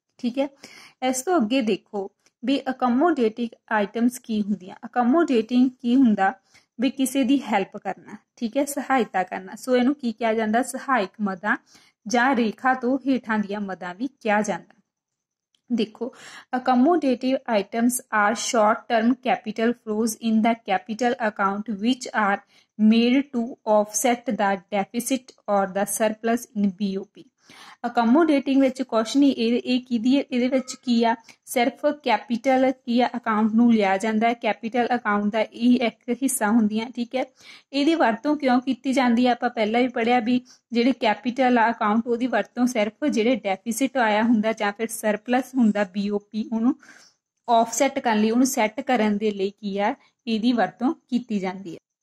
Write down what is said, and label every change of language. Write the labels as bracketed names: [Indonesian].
[Punjabi] ਠੀਕ ਹੈ, ਇਸ ਤੋਂ ਅੱਗੇ ਦੇਖੋ ਵੀ ਅਕਮੋਡੇਟਿੰਗ ਆਈਟਮਸ ਕੀ ਹੁੰਦੀਆਂ। ਅਕਮੋਡੇਟਿੰਗ ਕੀ ਹੁੰਦਾ ਵੀ ਕਿਸੇ ਦੀ ਹੈਲਪ ਕਰਨਾ। ਠੀਕ ਹੈ, ਸਹਾਇਤਾ ਕਰਨਾ। ਸੋ ਇਹਨੂੰ ਕੀ ਕਿਹਾ ਜਾਂਦਾ, ਸਹਾਇਕ ਮਦਾਂ ਜਾਂ ਰੇਖਾ ਤੋਂ ਹੇਠਾਂ ਦੀਆਂ ਮਦਾਂ ਵੀ ਕਿਹਾ ਜਾਂਦਾ। ਦੇਖੋ [English] accommodative items are short term capital flows in the capital account which are made to offset the deficit or the surplus in BOP। [Punjabi] ਅਕਮੋਡੇਟਿੰਗ ਵਿੱਚ ਕੁਛ ਨਹੀਂ, ਇਹ ਕਿਹਦੀ ਇਹਦੇ ਵਿੱਚ ਕੀ ਆ, ਸਿਰਫ ਕੈਪੀਟਲ ਕੀ ਆ ਅਕਾਊਂਟ ਨੂੰ ਲਿਆ ਜਾਂਦਾ ਹੈ, ਕੈਪੀਟਲ ਅਕਾਊਂਟ ਦਾ ਇਹ ਇੱਕ ਹਿੱਸਾ ਹੁੰਦੀਆਂ, ਠੀਕ ਹੈ। ਇਹਦੀ ਵਰਤੋਂ ਕਿਉਂ ਕੀਤੀ ਜਾਂਦੀ ਹੈ, ਆਪਾਂ ਪਹਿਲਾਂ ਵੀ ਪੜ੍ਹਿਆ ਵੀ ਜਿਹੜੇ ਕੈਪੀਟਲ ਆ ਅਕਾਊਂਟ ਉਹਦੀ ਵਰਤੋਂ ਸਿਰਫ ਜਿਹੜੇ ਡੈਫੀਸਿਟ ਆਇਆ ਹੁੰਦਾ ਜਾਂ ਫਿਰ ਸਰਪਲਸ ਹੁੰਦਾ BOP ਉਹਨੂੰ ਆਫਸੈਟ ਕਰਨ ਲਈ, ਉਹਨੂੰ ਸੈੱਟ ਕਰਨ ਦੇ ਲਈ ਕੀ ਆ ਇਹਦੀ ਵਰਤੋਂ ਕੀਤੀ ਜਾਂਦੀ ਹੈ।